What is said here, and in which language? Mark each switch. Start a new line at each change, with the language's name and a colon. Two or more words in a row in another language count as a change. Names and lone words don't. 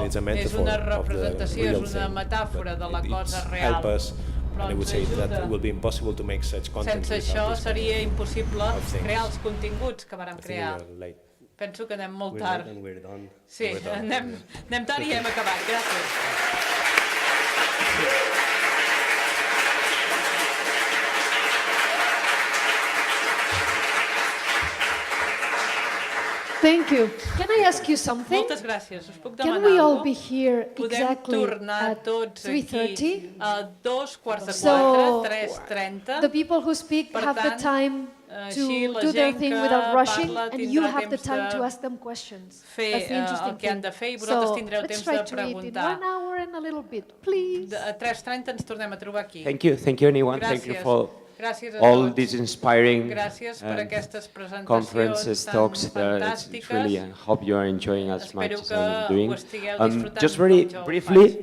Catalan: És una representació, és una metàfora de la cosa real, però ens ajuda. Sense això seria impossible crear els continguts que vàrem crear. Penso que anem molt tard. Sí, anem tard i hem acabat. Gràcies.
English: Thank you. Can I ask you something?
Catalan: Moltes gràcies. Us puc demanar alguna cosa?
English: Can we all be
Catalan: cosa?
English: here
Catalan: Podem
English: exactly
Catalan: tornar
English: at
Catalan: tots
English: 3:30?
Catalan: aquí a 2:15,
English: So 3:30. the people who speak
Catalan: Per
English: have the
Catalan: tant,
English: time
Catalan: així
English: to
Catalan: la
English: do their
Catalan: gent
English: thing
Catalan: que
English: without rushing,
Catalan: parla
English: and you
Catalan: tindrà
English: have the
Catalan: temps
English: time to
Catalan: de
English: ask them questions.
Catalan: fer
English: That's the interesting
Catalan: el que han de
English: thing.
Catalan: fer i vosaltres tindreu
English: let's
Catalan: temps
English: try
Catalan: de
English: to eat in
Catalan: preguntar.
English: 1 hour and a little bit, please.
Catalan: A 3:30 ens tornem a trobar aquí.
English: Thank you anyone. Thank you
Catalan: Gràcies.
English: for
Catalan: Gràcies a
English: all
Catalan: tots.
English: these inspiring
Catalan: Gràcies per aquestes presentacions
English: conferences,
Catalan: tan
English: talks. It's
Catalan: fantàstiques.
English: really, I hope you are enjoying as much
Catalan: Espero
English: as
Catalan: que
English: I'm doing.
Catalan: ho estigueu disfrutant
English: Just
Catalan: com
English: very
Catalan: jo ho
English: briefly,
Catalan: faig.